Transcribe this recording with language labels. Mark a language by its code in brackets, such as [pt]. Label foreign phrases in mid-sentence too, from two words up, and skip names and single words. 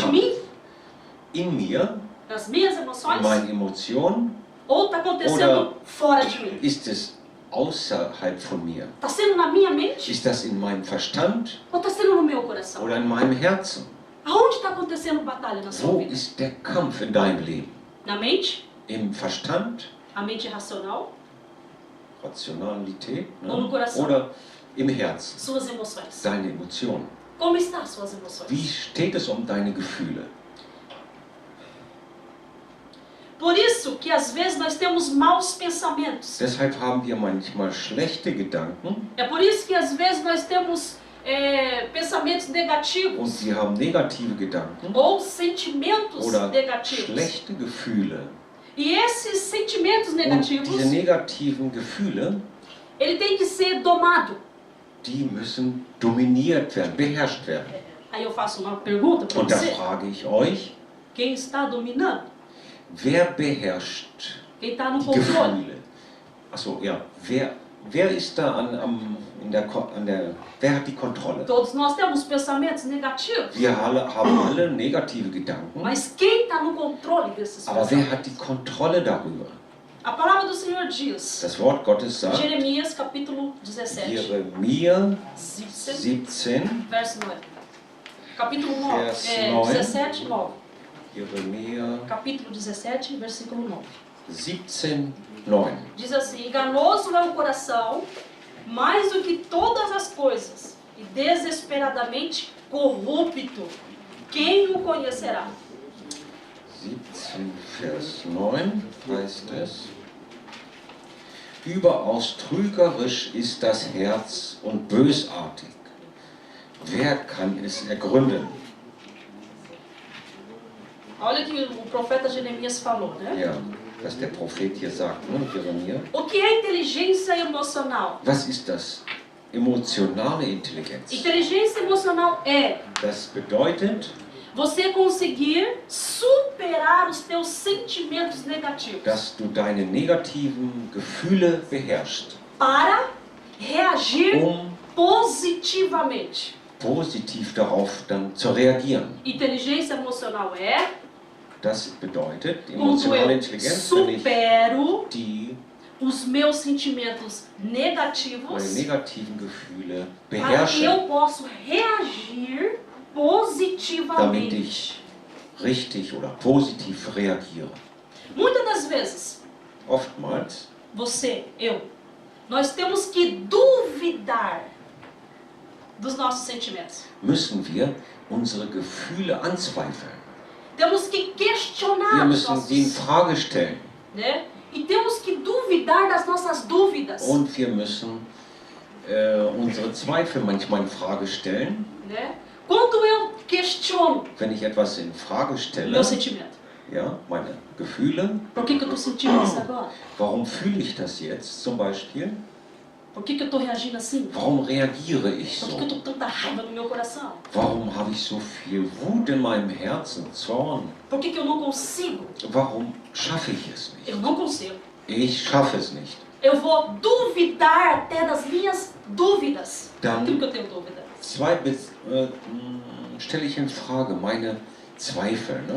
[de] Kampf? [pt] mim? [de] In mir, [pt] Nas minhas [de] in [pt] emoções? [de] meinen Emotionen? [pt] Ou está acontecendo fora de mim? [de] Ist es außerhalb von mir? [pt] Está sendo na minha mente? [de] Ist das in meinem Verstand [pt] Ou está sendo no meu coração? [de] oder in meinem Herzen? [pt] Aonde está acontecendo batalha na sua [de] Wo [pt] vida? [de] ist der Kampf in deinem Leben? [pt] Na mente? [de] Im Verstand, [pt] A mente racional? [de] Rationalität, [pt] Ou no coração? [de] oder im Herzen, [pt] Suas emoções. [de] deine Emotionen? [pt] Como estão as suas emoções? [de] Wie steht es um deine Gefühle? [pt] Por isso que às vezes nós temos maus pensamentos. [de] Deshalb haben wir manchmal schlechte Gedanken [pt] É por isso que às vezes nós temos pensamentos [de] und [pt] negativos [de] wir haben negative Gedanken [pt] ou sentimentos [de] oder [pt] negativos. [de] schlechte Gefühle. [pt] E esses sentimentos [de] Und [pt] negativos, [de] diese negativen Gefühle, [pt] ele tem que ser domado. [de] die müssen dominiert werden, beherrscht werden. [pt] Aí eu faço uma pergunta para [de] Und da [pt] você. [de] frage ich euch, [pt] Quem está dominando? [de] wer beherrscht [pt] Quem está no [de] die [pt] controle? [de] Gefühle? Achso, ja, wer ist da wer hat die Kontrolle? [pt] Todos nós temos pensamentos negativos. [de] Wir haben alle negative Gedanken, [pt] Mas quem está no controle desses [de] aber wer hat [pt] pensamentos? [de] die Kontrolle darüber? [pt] A palavra do Senhor diz, [de] Das Wort Gottes sagt, [pt] Jeremias capítulo 17, [de] Jeremia 17, 17, [pt] verso 9. Capítulo 9, [de] Vers 9. 17, 9. Jeremia [pt] Capítulo 17, versículo 9. 17, 9. Diz assim: enganoso é o coração, mais do que todas as coisas, e desesperadamente corrupto. Quem o conhecerá? [de] 17, Vers 9 heißt es: Überaus trügerisch ist das Herz und bösartig. Wer kann es ergründen? [pt] Olha o que o profeta Jeremias falou, né? [de] Ja, was der Prophet hier sagt, ne, Jeremia. [pt] O que é inteligência emocional? [de] Was ist das? Emotionale Intelligenz. [pt] Inteligência emocional é [de] Das bedeutet, [pt] você conseguir superar os teus sentimentos negativos [de] dass du deine negativen Gefühle beherrschst, [pt] para reagir [de] um [pt] positivamente. [de] positiv darauf dann zu reagieren. [pt] Inteligência emocional é [de] Das bedeutet, [pt] quando [de] emotionale [pt] eu [de] Intelligenz, wenn ich [pt] supero [de] die [pt] os meus sentimentos [de] meine [pt] negativos [de] negativen Gefühle [pt] para que [de] beherrsche, [pt] eu possa reagir [de] damit [pt] positivamente. [de] ich richtig oder positiv reagiere. [pt] Muitas das vezes, [de] Oftmals [pt] você, eu, nós temos que duvidar dos nossos sentimentos. [de] müssen wir unsere Gefühle anzweifeln. [pt] Temos que [de] Wir [pt] questionar os [de] müssen sie in [pt] nossos, [de] Frage stellen [pt] né? E temos que duvidar das nossas dúvidas, [de] und wir müssen unsere Zweifel manchmal in Frage stellen. [pt] né? Quando eu questiono [de] Wenn ich etwas in Frage stelle, [pt] meu sentimento, [de] ja, meine Gefühle, [pt] por que eu estou sentindo isso agora? [de] warum fühle ich das jetzt zum Beispiel? [pt] Por que eu estou reagindo assim? [de] Warum reagiere ich [pt] Por que [de] so? [pt] eu estou com tanta raiva no meu coração? [de] Warum habe ich so viel Wut in meinem Herzen, Zorn? [pt] Por que eu não consigo? [de] Warum schaffe ich es nicht? [pt] Eu não consigo. [de] Ich schaffe es nicht. [pt] Eu vou duvidar até das minhas dúvidas. [de] Dann [pt] Aquilo que eu tenho dúvida. [de] Stelle ich in Frage meine Zweifel. Ne?